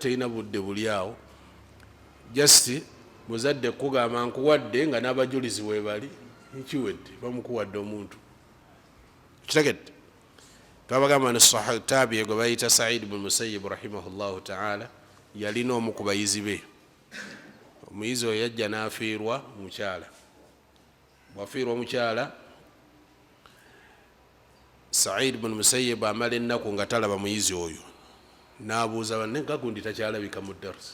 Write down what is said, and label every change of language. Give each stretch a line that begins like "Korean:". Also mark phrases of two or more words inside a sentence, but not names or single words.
Ganda: terina budde buli awo, just muzadde kugamba nkuwadde nga n'abajulizi webali nkiwedde bamukuwadde omuntu kitegedde. Twabagamba ne sahih tabi'i gwe bayita Sa'id ibn Musayyib
Arabic: رحمه الله تعالى
Ganda: yalina omu ku bayizi be. Omuyizi oyo yajja n'afiirwa mukyala. Bwafiirwa mukyala, Sa'id ibn Musayyib amala ennaku nga talaba muyizi oyo, n'abuuza banne nga gundi takyalabika mu darsi.